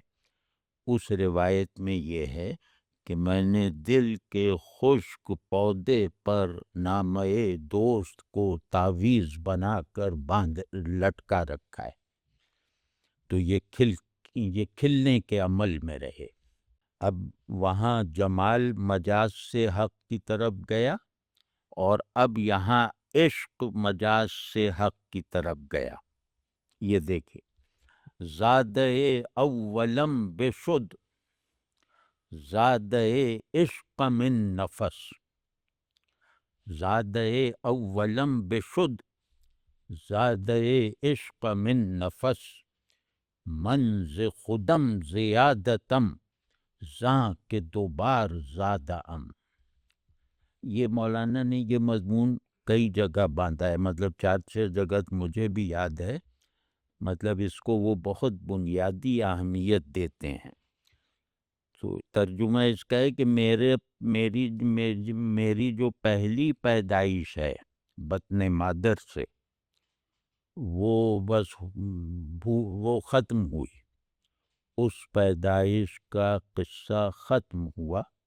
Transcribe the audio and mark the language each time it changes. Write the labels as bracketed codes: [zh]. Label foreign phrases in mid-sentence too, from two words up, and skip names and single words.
[ur] اس روایت میں یہ ہے کہ میں نے دل کے خشک پودے پر نامہ دوست کو تعویذ بنا کر لٹکا رکھا ہے، تو یہ کھلنے کے عمل میں رہے۔ اب وہاں جمال مجاز سے حق کی طرف گیا، اور اب یہاں عشق مجاز سے حق کی طرف گیا۔ یہ دیکھیں، [fa] زادہ اولم بشد، زادہ عشق من نفس، زادہ اولم بشد، زادہ عشق من نفس، منز خودم زیادتم، زاں کے دوبار زادہ ام۔ [ur] یہ مولانا نے یہ مضمون کئی جگہ باندھا ہے، مطلب 4-6 جگہ مجھے بھی یاد ہے، مطلب اس کو وہ بہت بنیادی اہمیت دیتے ہیں۔ تو ترجمہ اس کا ہے کہ میری جو پہلی پیدائش ہے بطن مادر سے، وہ بس وہ ختم ہوئی، اس پیدائش کا قصہ ختم ہوا۔